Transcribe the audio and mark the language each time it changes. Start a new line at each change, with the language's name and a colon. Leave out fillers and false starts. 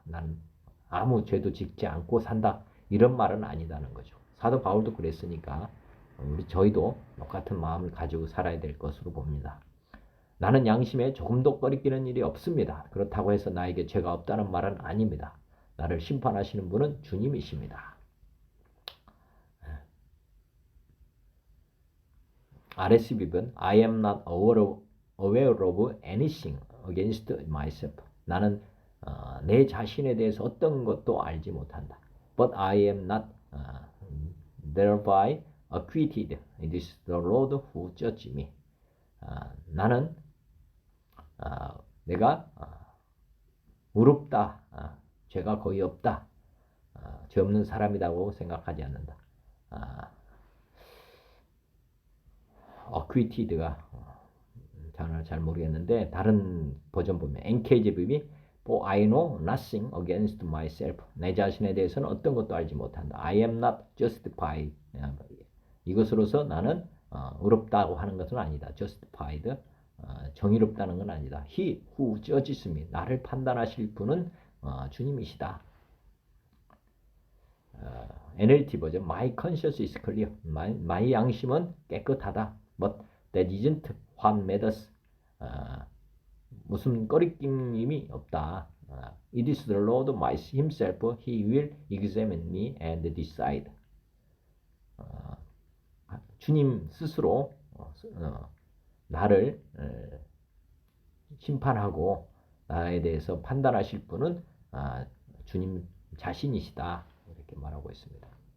Korean: 나는 아무 죄도 짓지 않고 산다. 이런 말은 아니다는 거죠. 사도 바울도 그랬으니까 저희도 똑같은 마음을 가지고 살아야 될 것으로 봅니다. 나는 양심에 조금도 꺼리끼는 일이 없습니다. 그렇다고 해서 나에게 죄가 없다는 말은 아닙니다. 나를 심판하시는 분은 주님이십니다.
English: RSV는 I am not aware of anything against myself.
Korean: 나는 내 자신에 대해서 어떤 것도 알지 못한다.
English: But I am not thereby acquitted. It is the Lord who judges me.
Korean: 나는 내가 의롭다, 죄가 거의 없다, 죄 없는 사람이라고 생각하지 않는다. acquitted가 잘 모르겠는데 다른 버전 보면 NKJV이
English: For I know nothing against myself.
Korean: 내 자신에 대해서는 어떤 것도 알지 못한다.
English: I am not justified.
Korean: 이것으로서 나는 의롭다고 하는 것은 아니다.
English: justified.
Korean: 정의롭다는 건 아니다.
English: He who judges me.
Korean: 나를 판단하실 분은 주님이시다.
English: NLT 버전 My conscience is clear. my
Korean: 양심은 깨끗하다.
English: But that isn't what matters.
Korean: 무슨 꺼리낌이 없다.
English: It is the Lord himself. He will examine me and decide.
Korean: 주님 스스로 나를 심판하고 나에 대해서 판단하실 분은 주님 자신이시다. 이렇게 말하고 있습니다.